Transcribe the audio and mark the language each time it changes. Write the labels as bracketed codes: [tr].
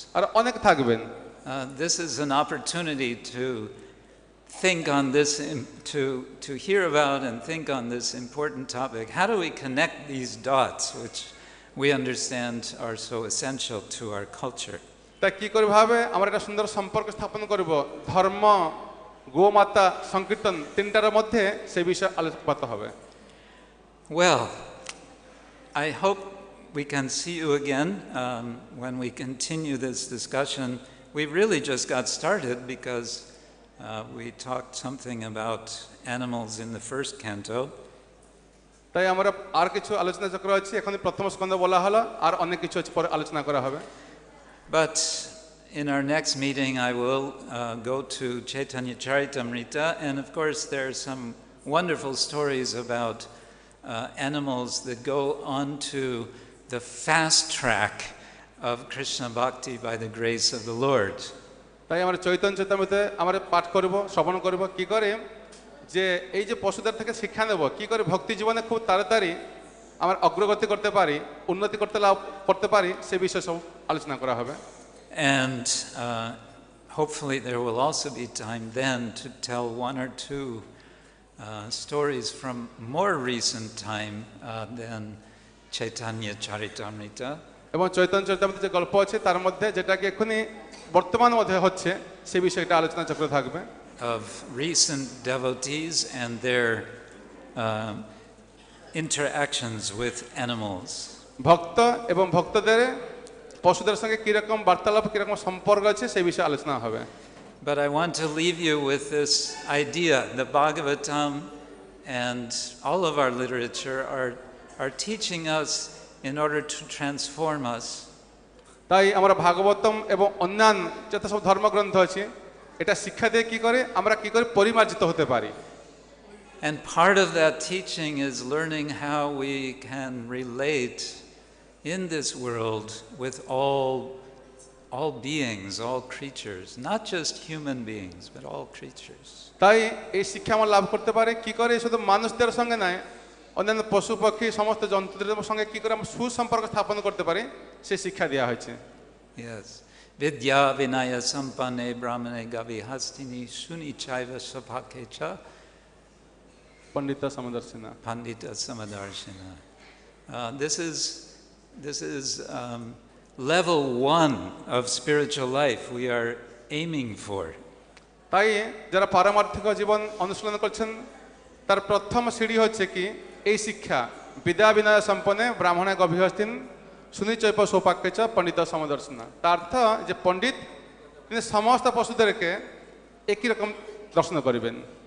[bn] আর অনেক থাকবেন। [en] This is an opportunity to think on this, to hear about and think on this important topic. How do we connect these dots, which we understand are so essential to our culture? [bn] তা কি করে ভাবে আমরা একটা সুন্দর সম্পর্ক স্থাপন করব ধর্ম, গোমাতা, সংকীর্তন তিনটার মধ্যে, সেই বিষয়ে আলোচনা হবে। [en] Well, I hope we can see you again when we continue this discussion. We really just got started because we talked something about animals in the first canto. [bn] তাই আমরা আর কিছু আলোচনা চক্র আছে, এখন প্রথম স্কন্ধ বলা হলো, আর অনেক কিছু আছে পরে আলোচনা করা হবে। [en] But in our next meeting, I will go to Chaitanya Charitamrita, and of course there are some wonderful stories about animals that go onto the fast track of Krishna Bhakti by the grace of the Lord. [bn] তাই আমরা চৈতন্য চৈতামৃতে আমরা পাঠ করব, শ্রবণ করব, কি করে যে এই যে পশুদের থেকে শিক্ষা নেব, কি করে ভক্তি জীবনে খুব তাড়াতাড়ি আমার অগ্রগতি করতে পারি, উন্নতি করতে পারি, সে বিষয়ে সব আলোচনা করা হবে। [en] And hopefully there will also be time then to tell one or two stories from more recent time than Chaitanya Charitamrita. [bn] এবং চৈতন্য চরিতামৃতে যে গল্প আছে তার মধ্যে যেটাকে এখনই বর্তমান মধ্যে হচ্ছে সে বিষয়টা আলোচনা চক্র থাকবে। [en] Of recent devotees and their interactions with animals. [bn] ভক্ত এবং ভক্তদের পশুদের সঙ্গে কিরকম বার্তালাপ, কিরকম সম্পর্ক আছে সেই বিষয়ে আলোচনা হবে। [en] But I want to leave you with this idea. The Bhagavatam and all of our literature are teaching us in order to transform us. [bn] তাই আমরা ভাগবতম এবং অন্যান্য যত সব ধর্মগ্রন্থ আছে এটা শিক্ষা দিয়ে কি করে আমরা কি করে পরিমার্জিত হতে পারি। [en] And part of that teaching is learning how we can relate in this world with all beings, all creatures, not just human beings, but all creatures. [bn] তাই এই শিক্ষা আমরা লাভ করতে পারি কি করে শুধু মানুষদের সঙ্গে নয়, অন্যান্য পশু পাখি সমস্ত জন্তুদের সঙ্গে কি করে আমরা সুসম্পর্ক স্থাপন করতে পারি সেই শিক্ষা দেওয়া হয়েছে। [sa] Yes. Vidya vinaya sampanne brahmane gavi hastini suni chaiva sapakecha Pandita Samadarshina. pandita samadarshina. [en] This is level 1 of spiritual life we are aiming for. [bn] তাই যারা পারমার্থিক জীবন অনুশীলন করছেন তার প্রথম সিঁড়ি হচ্ছে কি এই শিক্ষা, [sa] বিদ্যা বিনয় সম্পন্নে ব্রাহ্মণে গভীরস্তিন সুনিচৈপ সৌপাক্যেচ পণ্ডিত সমদর্শনা। [bn] তার অর্থ যে পণ্ডিত তিনি সমস্ত পশুদেরকে একই রকম দর্শন করিবেন।